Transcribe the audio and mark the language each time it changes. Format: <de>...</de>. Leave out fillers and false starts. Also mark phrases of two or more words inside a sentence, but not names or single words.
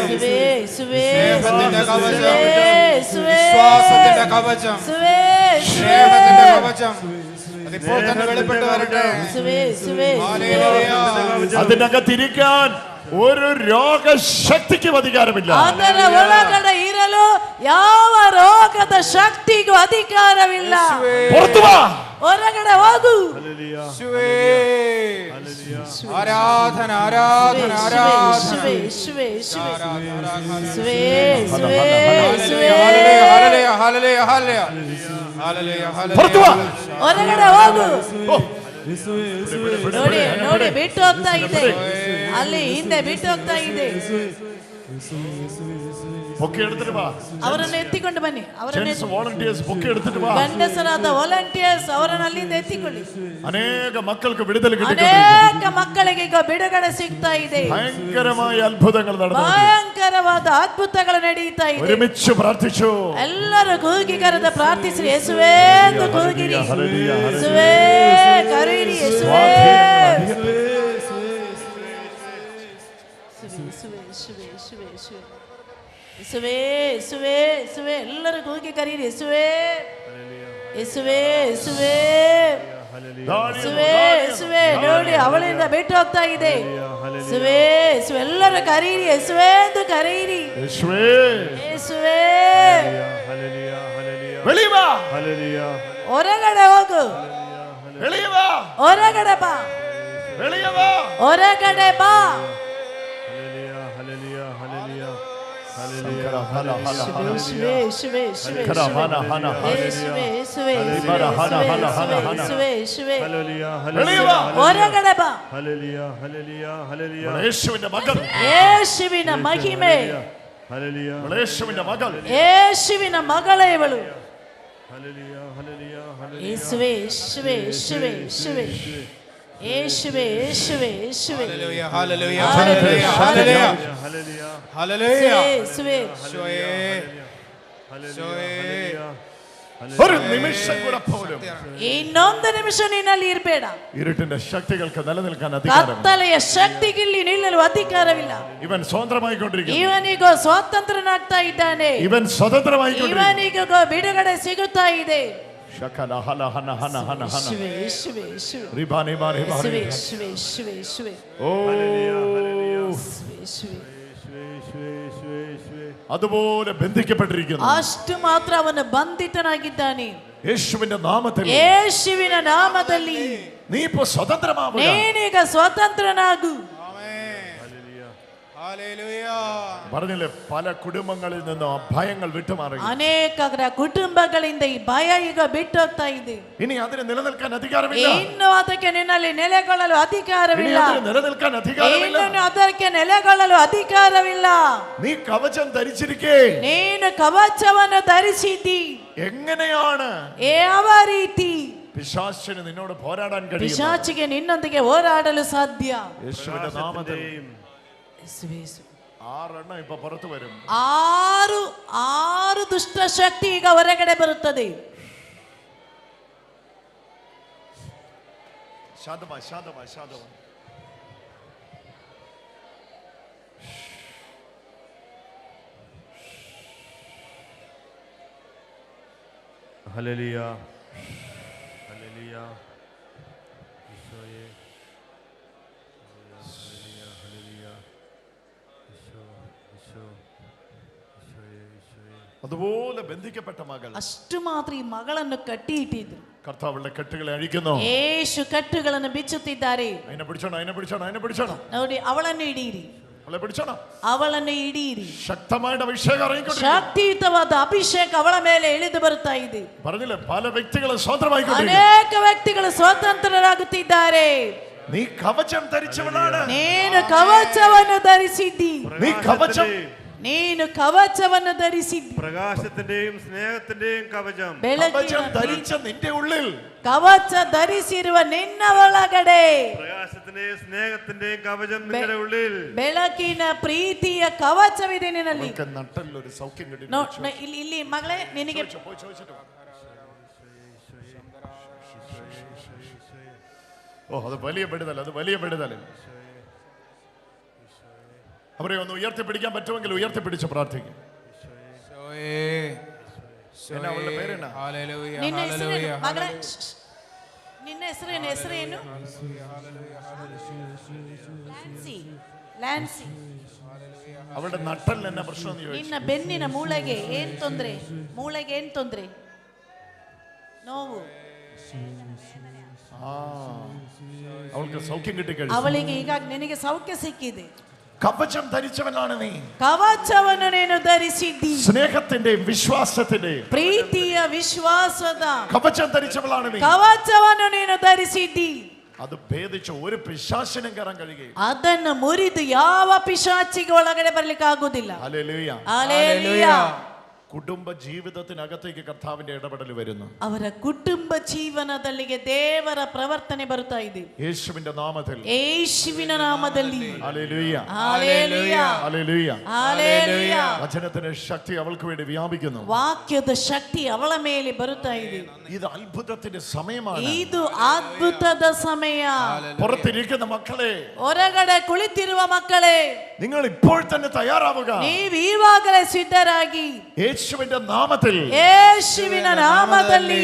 <ml>സ്നേഹത്തിന്റെ കവചം, സ്നേഹത്തിന്റെ കവചം. അതിപ്പോൾ തന്നെ വെളിപ്പെട്ട് വരട്ടെ. അതിനകത്തിരിക്കാൻ ഒരു രോഗശക്തിക്കും അധികാരമില്ല.</ml> <kn>ಅದರ ಒಳಗಡೆ ಇರಲು ಯಾವ ರೋಗದ ಶಕ್ತಿಗೂ ಅಧಿಕಾರವಿಲ್ಲ.</kn> <ml>പുറത്തു വാ,</ml> <kn>ಹೊರಗಡೆ ಹೋಗು.</kn> <ml>ആരാധന ആരാധന ആരാധന. പുറത്തു വാ.</ml> <kn>ಹೊರಗಡೆ ಹೋಗು. ನೋಡಿ ನೋಡಿ, ಬಿಟ್ಟು ಹೋಗ್ತಾ ಇದೆ, ಅಲ್ಲಿ ಹಿಂದೆ ಬಿಟ್ಟು ಹೋಗ್ತಾ ಇದೆ.</kn> <ml>പൊക്കി എടുത്തിട്ട് വാ.</ml> <kn>ಅವರನ್ನು ಎತ್ತಿಕೊಂಡು ಬನ್ನಿ. ಅವರನ್ನು</kn> <ml>വോളണ്ടിയേഴ്സ് പൊക്കി എടുത്തിട്ട് വാ.</ml> <kn>ಗಂಡಸರಾದ ವಾಲಂಟಿಯರ್ಸ್ ಅವರನ್ನು ಅಲ್ಲಿಂದ ಎತ್ತಿಕೊಳ್ಳಿ.</kn> <ml>അനേക മക്കൾക്ക് വിടുതൽ കിട്ടി.</ml> <kn>ಅನೇಕ ಮಕ್ಕಳಿಗೆ ಈಗ ಬಿಡುಗಡೆ ಸಿಗ್ತಾ ಇದೆ.</kn> <ml>ഭയങ്കരമായ അത്ഭുതങ്ങൾ നടന്നു.</ml> <kn>ಭಯಂಕರವಾದ ಅದ್ಭುತಗಳು ನಡೀತಾ ಇದೆ.</kn> <ml>ഒരുമിച്ച് പ്രാർത്ഥിച്ചു.</ml> <kn>ಎಲ್ಲರೂ ಕೂಗಿ ಕರೆದು ಪ್ರಾರ್ಥಿಸಿರಿ. ಯೇಸುವೇ ಎಂದು ಕೂಗಿರಿ. ಯೇಸುವೇ ಕರೀರಿ. ಯೇಸುವೇ ಯೇಸುವೇ ಯೇಸುವೇ ಯೇಸುವೇ. ಎಲ್ಲರೂ ಕೂಗಿ ಕರೀರಿ. ಯೇಸುವೇ ಯೇಸುವೇ ಯೇಸುವೇ ಯೇಸುವೇ ಯೇಸುವೇ. ನೋಡಿ, ಅವಳಿಂದ ಬಿಟ್ಟು ಹೋಗ್ತಾ ಇದೆ. ಯೇಸುವೇ ಯೇಸುವೇ. ಎಲ್ಲರೂ ಕರೀರಿ. ಯೇಸುವೇ ಎಂದು ಕರೀರಿ.</kn> <ml>യേശുവേ,</ml> <kn>ಯೇಸುವೇ.</kn> <ml>വെളിയിൽ വാ.</ml> <kn>ಹೊರಗಡೆ ಹೋಗು.</kn> <ml>വെളിയിൽ വാ.</ml> <kn>ಹೊರಗಡೆ ಬಾ.</kn> <ml>വെളിയിൽ വാ.</ml> <kn>ಹೊರಗಡೆ ಬಾ. ಹೊರಗಡೆ ಬಾ.</kn> <ml>യേശുവിന്റെ മകൻ,</ml> <kn>ಯೇಸುವಿನ ಮಹಿಮೆ,</kn> <ml>യേശുവിന്റെ മകൾ, യേശുവിನ മകളെ ಇವಳು. യേശുവേ യേശുവേ യേശുവേ യേശുവേ യേശുവേ യേശുവേ യേശുവേ. ഹല്ലേലൂയ ഹല്ലേലൂയ ഹല്ലേലൂയ ഹല്ലേലൂയ ഹല്ലേലൂയ യേശുവേ ഒരു നിമിഷം കൂടെ പോലും</ml> <kn>ಇನ್ನೊಂದು ನಿಮಿಷ ನಿನ್ನಲ್ಲಿ ಇರಬೇಡ.</kn> <ml>ഇരുട്ടിന്റെ ശക്തികൾക്ക് നിലനിൽക്കാൻ അധികാരമില്ല.</ml> <kn>ಕತ್ತಲೆಯ ಶಕ್ತಿಗಿಲ್ಲಿ ನಿಲ್ಲಲು ಅಧಿಕಾರವಿಲ್ಲ.</kn> <ml>ഇവൻ സ്വതന്ത്രമായിക്കൊണ്ടിരിക്കുന്നു.</ml> <kn>ಇವನಿಗೂ ಸ್ವಾತಂತ್ರ್ಯನಾಗ್ತಾ ಇದ್ದಾನೆ.</kn> <ml>ഇവൻ സ്വതന്ത്രമായിക്കൊണ്ടിരിക്കുന്നു.</ml> <kn>ಇವನಿಗೂ ಬಿಡುಗಡೆ ಸಿಗುತ್ತಾ ಇದೆ. ಶಕಲ ಹಲ ಹನ ಹನ ಹನ ಹನ ಯೇಸುವೇ ಯೇಸುವೇ ಯೇಸುವೇ ರಿಬಾನಿ ಬಾರಿ ಬಾರಿ ಯೇಸುವೇ ಯೇಸುವೇ ಯೇಸುವೇ. ഓ ಯೇಸುವೇ</kn> <ml>അതുപോലെ ബന്ധിക്കപ്പെട്ടിരിക്കുന്നു.</ml> <kn>ಅಷ್ಟು ಮಾತ್ರ ಅವನು ಬಂಧಿತನಾಗಿದ್ದಾನೆ.</kn> <ml>യേശുവിന്റെ നാമത്തിൽ,</ml> <kn>ಯೇಸುವಿನ ನಾಮದಲ್ಲಿ</kn> <ml>നീ ഇപ്പോൾ സ്വതന്ത്രമാവുക.</ml> <kn>ನೀನೀಗ ಸ್ವತಂತ್ರನಾಗು.</kn> <ml>പറഞ്ഞില്ലേ, പല കുടുംബങ്ങളിൽ നിന്നും ഭയങ്ങൾ വിട്ടുമാറി.</ml> <kn>ಅನೇಕ ಕುಟುಂಬಗಳಿಂದ ಈ ಭಯ ಈಗ ಬಿಟ್ಟು ಹೋಗ್ತಾ ಇದೆ.</kn> <ml>ഇനി അതിന് നിലനിൽക്കാൻ അധികാരമില്ല.</ml> <kn>ಇನ್ನು ಅದಕ್ಕೆ ನಿನ್ನಲ್ಲಿ ನೆಲೆಗೊಳ್ಳಲು ಅಧಿಕಾರವಿಲ್ಲ.</kn> <ml>നിലനിൽക്കാൻ അധികാരമില്ല.</ml> <kn>ಇನ್ನು ಅದಕ್ಕೆ ನೆಲೆಗೊಳ್ಳಲು ಅಧಿಕಾರವಿಲ್ಲ.</kn> <ml>നീ കവചം ധരിച്ചിരിക്കേ.</ml> <kn>ನೀನು ಕವಚವನ್ನು ಧರಿಸಿದ್ದಿ.</kn> <ml>എങ്ങനെയാണ്</ml> <kn>ಯಾವ ರೀತಿ</kn> <ml>പിശാചിന് നിന്നോട് പോരാടാൻ കഴിയും?</ml> <kn>ಪಿಶಾಚಿಗೆ ನಿನ್ನೊಂದಿಗೆ ಹೋರಾಡಲು ಸಾಧ್ಯ?</kn> <ml>യേശുവിന്റെ നാമത്തിൽ</ml> <kn>ಯೇಸುವೇ.</kn> <ml>6 എണ്ണം ഇപ്പൊ പുറത്തു വരും.</ml> <kn>ಆರು ದುಷ್ಟ ಶಕ್ತಿ ಈಗ ಹೊರಗಡೆ ಬರುತ್ತದೆ.</kn> <ml>ശാന്തമായി ശാന്തമായി ശാന്തമായി. ഹല്ലേലൂയ ഹല്ലേലൂയ ഈശോയേ ഹല്ലേലൂയ ഹല്ലേലൂയ ഈശോ ഈശോ ഈശോയേ ഈശോയേ. അതുപോലെ ബന്ധിക്കപ്പെട്ട മകൾ,</ml> <kn>ಅಷ್ಟು ಮಾತ್ರ ಈ ಮಗಳನ್ನು ಕಟ್ಟಿ ಇಟ್ಟಿದ್ರು.</kn> <ml>കർത്താവുടെ കെട്ടുകളെ അഴിക്കുന്നു.</ml> <kn>ಯೇಸು ಕಟ್ಟುಗಳನ್ನು ಬಿಚ್ಚುತ್ತಿದ್ದಾರೆ.</kn> <ml>അതിനെ പിടിച്ചോണം, അതിനെ പിടിച്ചോണം, അതിനെ പിടിച്ചോണം.</ml> <kn>ನೋಡಿ, ಅವಳನ್ನು ಹಿಡಿಯಿರಿ,</kn> <ml>അവളെ പിടിച്ചോണം.</ml> <kn>ಅವಳನ್ನು ಹಿಡಿಯಿರಿ.</kn> <ml>ശക്തമായിട്ട് അഭിഷേകം ഇറങ്ങിക്കൊണ്ടിരിക്കുന്നു.</ml> <kn>ಶಕ್ತಿಯುತವಾದ ಅಭಿಷೇಕ ಅವಳ ಮೇಲೆ ಇಳಿದು ಬರುತ್ತಾ ಇದೆ.</kn> <ml>പറഞ്ഞില്ലേ, പല വ്യക്തികളെ സ്വതന്ത്രമായിക്കൊണ്ടിരിക്കുന്നു.</ml> <kn>ಅನೇಕ ವ್ಯಕ್ತಿಗಳು ಸ್ವತಂತ್ರರಾಗುತ್ತಿದ್ದಾರೆ.</kn> <ml>നീ കവചം ധരിച്ചവനാണ്.</ml> <kn>ನೀನು ಕವಚವನ್ನು ಧರಿಸಿದ್ದಿ.</kn> <ml>നീ കവചം,</ml> <kn>ನೀನು ಕವಚವನ್ನು ಧರಿಸಿದ್ದಿ.</kn> <ml>പ്രകാശത്തിന്റെയും സ്നേഹത്തിന്റെയും കവചം. കവചം ധരിച്ച നിന്റെ ഉള്ളിൽ,</ml> <kn>ಕವಚ ಧರಿಸಿರುವ ನಿನ್ನ ಒಳಗಡೆ</kn> <ml>പ്രകാശത്തിന്റെയും സ്നേഹത്തിന്റെയും കവചം നിങ്ങളുടെ ഉള്ളിൽ.</ml> <kn>ಬೆಳಕಿನ ಪ್ರೀತಿಯ ಕವಚವಿದೆ ನಿನ್ನಲ್ಲಿ.</kn> <ml>നട്ടല്ലൊരു സൗഖ്യം കിട്ടി.</ml> <kn>ಇಲ್ಲಿ ಮಗಳೇ, ನಿನಗೆ</kn> <ml>ഓ, അത് വലിയ പെടുതൽ, അത് വലിയ പെടുതൽ. അവരെ ഒന്ന് ഉയർത്തിപ്പിടിക്കാൻ പറ്റുമെങ്കിൽ ഉയർത്തിപ്പിടിച്ച് പ്രാർത്ഥിക്കും.</ml> <kn>ನಿನ್ನ ಹೆಸರೇನು ಮಗಳೇ? ನಿನ್ನ ಹೆಸರೇನು? ಹೆಸರೇನು? ಲ್ಯಾನ್ಸಿ.</kn> <ml>അവരുടെ നട്ടലിന് എന്നാ പ്രശ്നം?</ml> <kn>ನಿನ್ನ ಬೆನ್ನಿನ ಮೂಳೆಗೆ ಏನ್ ತೊಂದ್ರೆ? ಮೂಳೆಗೆ ಏನ್ ತೊಂದ್ರೆ? ನೋವು.</kn> <ml>അവൾക്ക് സൗഖ്യം കിട്ടിക്കഴിഞ്ഞു.</ml> <kn>ಅವಳಿಗೆ ಈಗ ನಿನಗೆ ಸೌಖ್ಯ ಸಿಕ್ಕಿದೆ.</kn> <ml>കവചം ധരിച്ചവനാണ് നീ.</ml> <kn>ಕವಚವನ್ನು ನೀನು ಧರಿಸಿದ್ದಿ.</kn> <ml>സ്നേഹത്തിന്റെയും വിശ്വാസത്തിന്റെയും</ml> <kn>ಪ್ರೀತಿಯ ವಿಶ್ವಾಸದ</kn> <ml>കവചം ധരിച്ചവളാണ് നീ.</ml> <kn>ಕವಚವನ್ನು ನೀನು ಧರಿಸಿದ್ದಿ.</kn> <ml>അത് ഭേദിച്ച് ഒരു പിശാചിനും കയറാൻ കഴിയുകയില്ല.</ml> <kn>ಅದನ್ನು ಮುರಿದು ಯಾವ ಪಿಶಾಚಿಗೆ ಒಳಗಡೆ ಬರ್ಲಿಕ್ಕೆ ಆಗುದಿಲ್ಲ.</kn> <ml>ഹല്ലേലൂയ</ml> <kn>ಹಲ್ಲೆಲೂಯ.</kn> <ml>കുടുംബ ജീവിതത്തിനകത്തേക്ക് കർത്താവിന്റെ ഇടപെടൽ വരുന്നു.</ml> <kn>ಅವರ ಕುಟುಂಬ ಜೀವನದಲ್ಲಿಗೆ ದೇವರ ಪ್ರವರ್ತನೆ ಬರುತ್ತಾ ಇದೆ.</kn> <ml>യേശുവിന്റെ നാമത്തിൽ,</ml> <kn>ಯೇಸುವಿನ ನಾಮದಲ್ಲಿ.</kn> <ml>ഹല്ലേലൂയ</ml> <kn>ಹಲ್ಲೆಲೂಯ</kn> <ml>ഹല്ലേലൂയ.</ml> <kn>ಹಲ್ಲೆಲೂಯ.</kn> <ml>വചനത്തിന്റെ ശക്തി അവൾക്ക് വേണ്ടി വ്യാപിക്കുന്നു.</ml> <kn>ವಾಕ್ಯದ ಶಕ್ತಿ ಅವಳ ಮೇಲೆ ಬರುತ್ತಾ ಇದೆ.</kn> <ml>ഇത് അത്ഭുതത്തിന്റെ സമയമാണ്.</ml> <kn>ಇದು ಅದ್ಭುತದ ಸಮಯ.</kn> <ml>പുറത്തിരിക്കുന്ന മക്കളെ,</ml> <kn>ಹೊರಗಡೆ ಕುಳಿತಿರುವ ಮಕ್ಕಳೇ,</kn> <ml>നിങ്ങൾ ഇപ്പോൾ തന്നെ തയ്യാറാവുക.</ml> <kn>ನೀವು ಈವಾಗಲೇ ಸಿದ್ಧರಾಗಿ</kn> <ml>യേശുവിന്റെ നാമത്തിൽ,</ml> <kn>ಯೇಸುವಿನ ನಾಮದಲ್ಲಿ</kn>